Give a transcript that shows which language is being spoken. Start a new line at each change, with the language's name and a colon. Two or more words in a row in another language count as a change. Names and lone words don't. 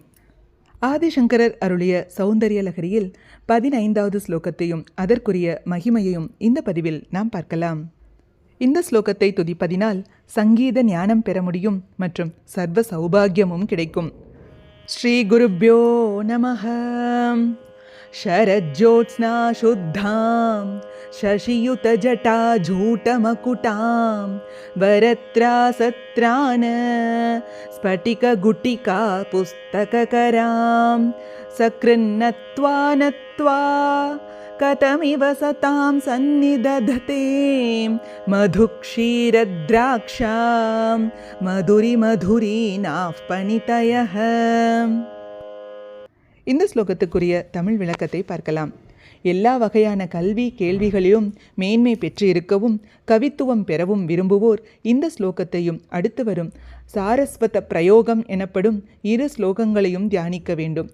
Tamil: ஆதிசங்கரர் அருளிய சௌந்தரிய லகரியில் 15வது ஸ்லோகத்தையும் அதற்குரிய மகிமையையும் இந்த பதிவில் நாம் பார்க்கலாம். இந்த ஸ்லோகத்தை துதிப்பதினால் சங்கீத ஞானம் பெற முடியும் மற்றும் சர்வ சௌபாகியமும் கிடைக்கும். ஸ்ரீ குருப்யோ நமஹ.
Sanskrit: शरज्योत्स्ना शुद्धां शशियुतजटाजूटमकुटां वरत्रासत्रान स्फटिकगुटिका पुस्तककरां सकृन्नत्वा नत्वा कथमिव सतां सन्निदधते मधुक्षीरद्राक्षां मधुरिमधुरीनाः पणितयः.
Tamil: இந்த ஸ்லோகத்துக்குரிய தமிழ் விளக்கத்தை பார்க்கலாம். எல்லா வகையான கல்வி கேள்விகளிலும் மேன்மை பெற்று இருக்கவும் கவித்துவம் பெறவும் விரும்புவோர் இந்த ஸ்லோகத்தையும் அடுத்து வரும் சாரஸ்வத பிரயோகம் எனப்படும் 2 ஸ்லோகங்களையும் தியானிக்க வேண்டும்.